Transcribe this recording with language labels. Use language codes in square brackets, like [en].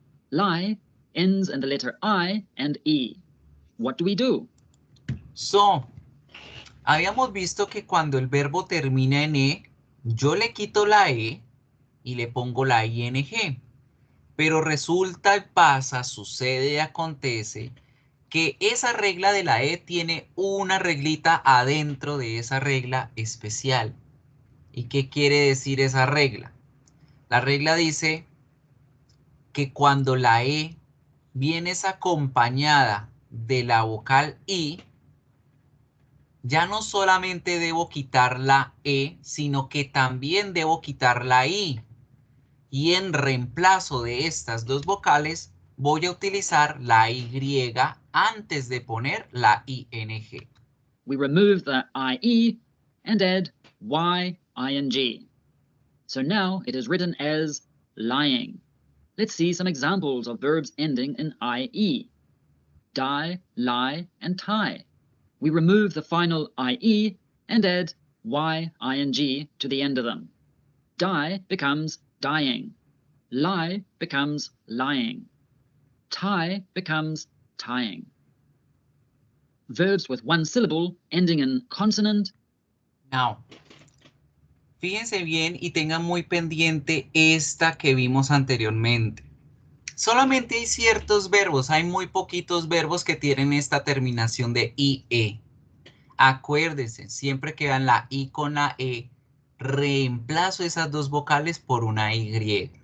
[en] Lie ends in the letter I and E. What do we do? [es] So, habíamos visto que cuando el verbo termina en E, yo le quito la E y le pongo la ING. Pero resulta, pasa, sucede y acontece que esa regla de la E tiene una reglita adentro de esa regla especial. ¿Y qué quiere decir esa regla? La regla dice que cuando la E viene acompañada de la vocal I, ya no solamente debo quitar la E, sino que también debo quitar la I. Y en reemplazo de estas dos vocales, voy a utilizar la Y antes de poner la ING. [en] We remove the IE and add YING. So now it is written as lying. Let's see some examples of verbs ending in IE. Die, lie, and tie. We remove the final IE and add YING to the end of them. Die becomes dying. Lie becomes lying. Tie becomes tying. Verbs with one syllable ending in consonant. [es] Now, fíjense bien y tengan muy pendiente esta que vimos anteriormente. Solamente hay ciertos verbos, hay muy poquitos verbos que tienen esta terminación de IE. Acuérdense, siempre que vean la I con la E, reemplazo esas dos vocales por una Y.